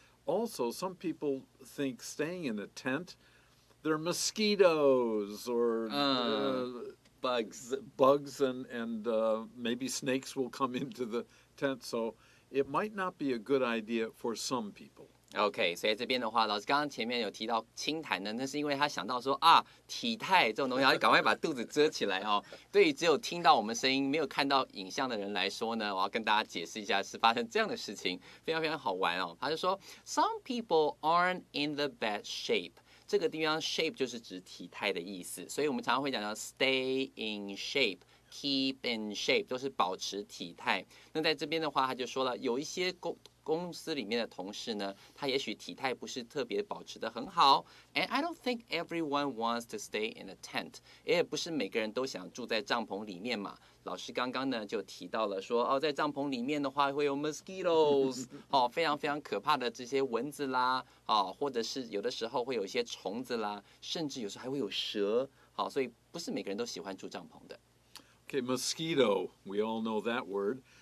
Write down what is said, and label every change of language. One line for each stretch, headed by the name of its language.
English: Also, some people think staying in a tent, there are mosquitoes or bugs and maybe snakes will come into the tent. So it might not be a good idea for some people.
Chinese: OK， 所以这边的话，老师刚刚前面有提到清痰呢，那是因为他想到说啊，体态这种东西，要赶快把肚子遮起来哦。对于只有听到我们声音没有看到影像的人来说呢，我要跟大家解释一下是发生这样的事情，非常非常好玩哦。他就说
English: ，Some people aren't in the best shape。
Chinese: 这个地方 shape 就是指体态的意思，所以我们常常会讲到
English: stay in shape。 Keep in shape
Chinese: 都是保持体态。那在这边的话，他就说了，有一些公司里面的同事呢，他也许体态不是特别保持得很好。
English: And I don't think everyone wants to stay in a tent。
Chinese: 也不是每个人都想住在帐篷里面嘛。老师刚刚呢就提到了说，哦，在帐篷里面的话会有 mosquitoes， 非常非常可怕的这些蚊子啦，或者是有的时候会有一些虫子啦，甚至有时候还会有蛇，所以不是每个人都喜欢住帐篷的。
English: Okay, mosquito, we all know that word.